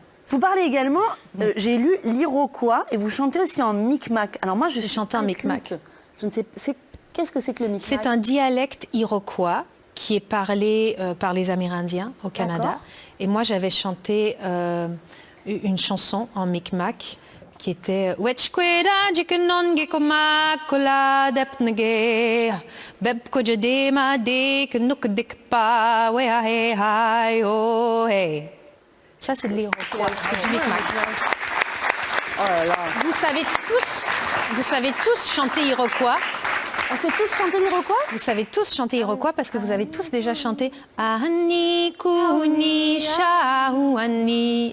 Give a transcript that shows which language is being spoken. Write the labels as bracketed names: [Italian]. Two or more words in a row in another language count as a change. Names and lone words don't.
[French] Vous parlez également, j'ai lu l'Iroquois et vous chantez aussi en Micmac. Alors moi, je chante en Micmac. Je ne sais, qu'est-ce que c'est que le Micmac? C'est un dialecte iroquois qui est parlé par les Amérindiens au Canada. Et moi, j'avais chanté une chanson en Micmac qui était Wetchqueda jikenonge komakola depnege beb kojadema de kenukdikpa weahe hai oh hey. Ça, c'est de l'iroquois, c'est du Micmac. Oh là là. Vous savez tous chanter iroquois. On sait tous chanter l'iroquois? Vous savez tous chanter iroquois parce que vous avez tous déjà chanté Ahani Kuni Shahuani.